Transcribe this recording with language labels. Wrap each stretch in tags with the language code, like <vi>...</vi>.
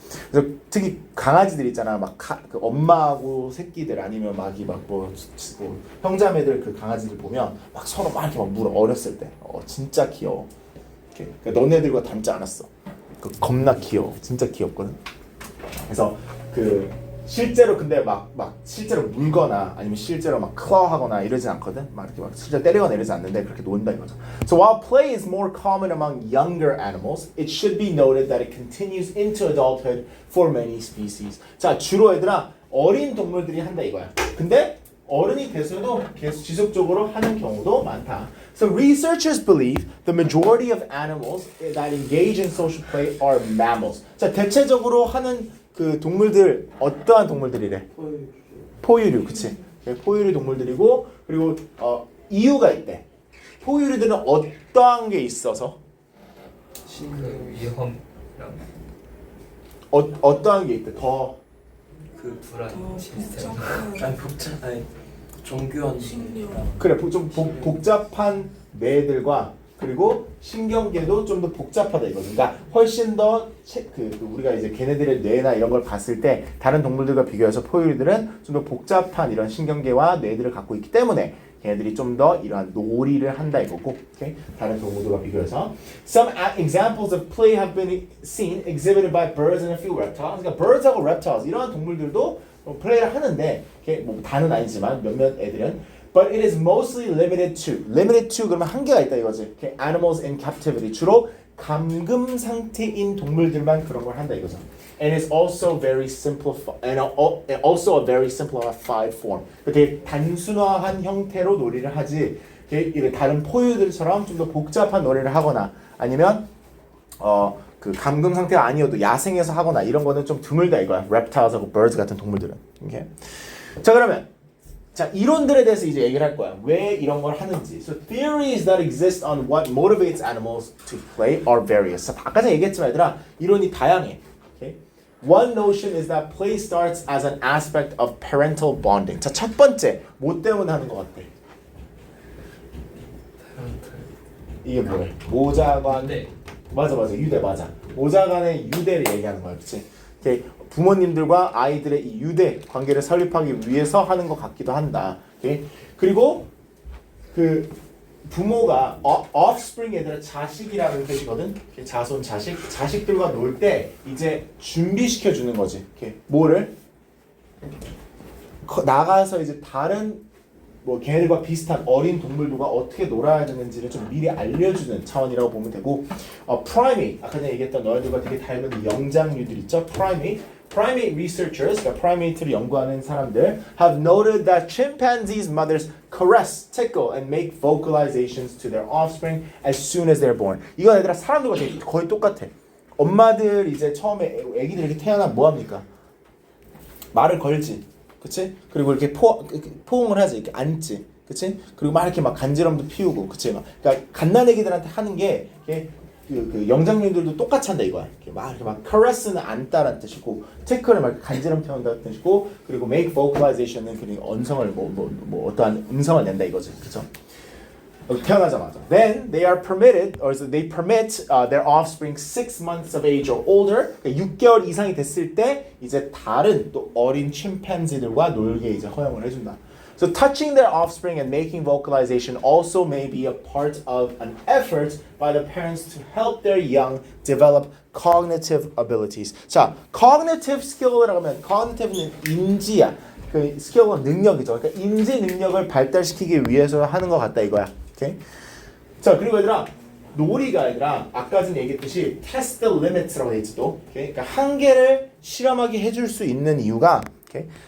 <ko>그래서 특히 강아지들 있잖아. 막 그 엄마하고 새끼들 아니면 막이 뭐 형제자매들 그 강아지들 보면 막 서로 막 이렇게 막 물어. 어렸을 때. 진짜 귀여워. 그러니까 너네들과 닮지 않았어. 겁나 귀여워. 진짜 귀엽거든. 그래서 그 실제로 근데 막 실제로 물거나 아니면 실제로 막 클어하거나 이러진 않거든. 막 이렇게 막 실제로 때리거나 이러지 않는데 그렇게 논다 이거죠.</ko> <en>So while play is more common among younger animals, it should be noted that it continues into adulthood for many species.</en> <ko>자, 주로 얘들아 어린 동물들이 한다 이거야. 근데 어른이 돼서도 계속 지속적으로 하는 경우도 많다.</ko> <en>So researchers believe the majority of animals that engage in social play are mammals.</en> <ko>자, 대체적으로 하는 그 동물들 어떠한 동물들이래? 포유류, 그치? 포유류 동물들이고 그리고 이유가 있대. 포유류들은 어떠한 게 있어서? 그 위험이랑 어떠한 게 있대? 더 그 불안 시스템. 아니 복잡 아니 정교한 그래 좀 복잡한 뇌들과 그리고 신경계도 좀 더 복잡하다 이거죠. 그러니까 훨씬 더 우리가 이제 걔네들의 뇌나 이런 걸 봤을 때 다른 동물들과 비교해서 포유류들은 좀 더 복잡한 이런 신경계와 뇌들을 갖고 있기 때문에 걔네들이 좀 더 이러한 놀이를 한다 이거고. 오케이? 다른 동물들과 비교해서</ko> <en>Some examples of play have been seen exhibited by birds and a few reptiles.</en> <ko>그러니까 birds하고 reptiles 이러한 동물들도 플레이를 하는데 뭐 다는 아니지만 몇몇 애들은</ko> <en>But it is mostly limited to</en> <ko>그러면 한계가 있다 이거지.</ko> <en>Okay? Animals in captivity</en> <ko>주로 감금 상태인 동물들만 그런 걸 한다 이거죠.</ko> <en>And it's also very simplified and also a very simplified form.</en> <ko>되게 단순화한 형태로 놀이를 하지. 다른 포유들처럼 좀 더 복잡한 놀이를 하거나 아니면 그 감금 상태가 아니어도 야생에서 하거나 이런 거는 좀 드물다 이거야. reptiles하고 birds 같은 동물들은.</ko> <en>Okay?</en> <ko>자 그러면 자 이론들에 대해서 이제 얘기를 할 거야. 왜 이런 걸 하는지.</ko> <en>So theories that exist on what motivates animals to play are various.</en> <ko>자, 아까 전에 얘기했지만 얘들아 이론이 다양해.</ko> <en>Okay? One notion is that play starts as an aspect of parental bonding.</en> <ko>자 첫 번째 뭐 때문에 하는 것 같아? 이게 뭐래? 모자관. 네. 맞아 유대 맞아. 모자간의 유대를 얘기하는 거야, 그렇지? 부모님들과 아이들의 이 유대 관계를 설립하기 위해서 하는 것 같기도 한다. 오케이? 그리고 그 부모가 offspring 얘들아 자식이라는 뜻이거든. 자손 자식들과 놀 때 이제 준비시켜 주는 거지. 오케이? 뭐를 나가서 이제 다른 뭐 걔네들과 비슷한 어린 동물들과 어떻게 놀아야 되는지를 좀 미리 알려주는 차원이라고 보면 되고 primate 아까 전에 얘기했던 너희들과 되게 닮은 영장류들 있죠.</ko> <en>primate researchers</en> <ko>그러니까 primate를 연구하는 사람들</ko> <en>have noted that chimpanzees mothers caress, tickle and make vocalizations to their offspring as soon as they're born.</en> <ko>이건 얘들아 사람들과 거의 똑같아. 엄마들 이제 처음에 애기들 이렇게 태어나면 뭐 합니까? 말을 걸지. 그치? 그리고 이렇게 포옹을 하지, 이렇게 앉지, 그치? 그리고 막 이렇게 막 간지럼도 피우고, 그치? 그러니까 갓난애기들한테 하는 게 그 영장류들도 똑같이 한다 이거야. 이렇게 막 caress는 안다라는 뜻이고, tickle을 막 간지럼 태운다는 뜻이고, 그리고</ko> <en>make vocalization</en> <ko>은 그리고 언성을 뭐 어떠한 음성을 낸다 이거지, 그쵸? 태어나자마자.</ko> <en>Then they are permitted, or they permit their offspring 6 months of age or older.</en> <ko>그러니까 6개월 이상이 됐을 때 이제 다른 또 어린 침팬지들과 놀게 이제 허용을 해준다.</ko> <en>So touching their offspring and making vocalization also may be a part of an effort by the parents to help their young develop cognitive abilities.</en> <ko>자, cognitive skill이라고 하면 cognitive는 인지야. 그 스킬은 능력이죠. 그러니까 인지 능력을 발달시키기 위해서 하는 것 같다 이거야. 오케이? 자 그리고 얘들아 놀이가 얘들아 아까 전에 얘기했듯이</ko> <en>test the limits</en> <ko>라고 돼 있지 또. 오케이? 그러니까 한계를 실험하게 해줄 수 있는 이유가 오케이?</ko>